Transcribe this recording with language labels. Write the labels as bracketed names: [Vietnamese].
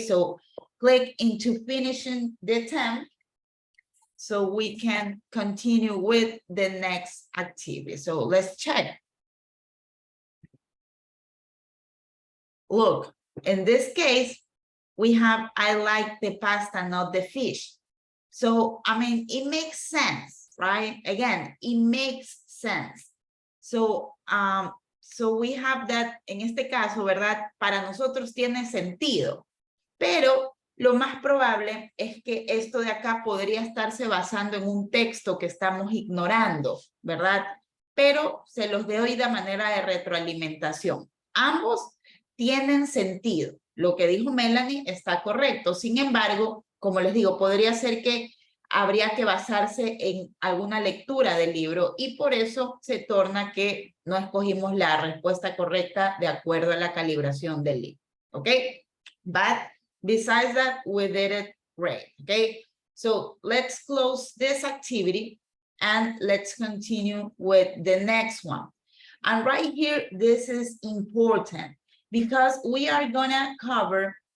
[English] So click into finishing the attempt so we can continue with the next activity. So let's check. Look, in this case, we have, I like the pasta, not the fish. So, I mean, it makes sense, right? Again, it makes sense. So, so we have that, [Spanish] en este caso, ¿verdad? Para nosotros tiene sentido, pero lo más probable es que esto de acá podría estarse basando en un texto que estamos ignorando, ¿verdad? Pero se los doy de manera de retroalimentación. Ambos tienen sentido. Lo que dijo Melanie está correcto. Sin embargo, como les digo, podría ser que habría que basarse en alguna lectura del libro y por eso se torna que no escogimos la respuesta correcta de acuerdo a la calibración del libro. ¿Ok? [English] But besides that, we did it great. Okay? So let's close this activity and let's continue with the next one. And right here, this is important because we are gonna cover